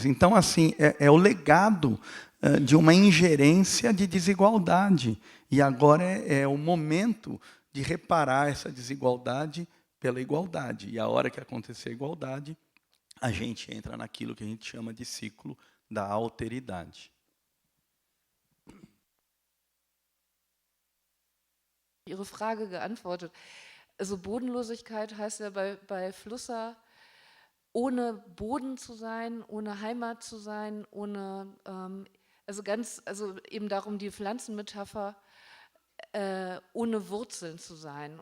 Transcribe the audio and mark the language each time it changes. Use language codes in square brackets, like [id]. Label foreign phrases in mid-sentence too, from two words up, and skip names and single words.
[pt] Então, assim, é o legado de uma ingerência de desigualdade. E agora é o momento de reparar essa desigualdade pela igualdade. E a hora que acontecer a igualdade, a gente entra naquilo que a gente chama de ciclo da alteridade. [de] Ihre Frage geantwortet. Also Bodenlosigkeit heißt ja bei Flusser, ohne Boden zu sein, ohne Heimat zu sein, ohne, also eben darum die Pflanzenmetapher, ohne Wurzeln zu sein.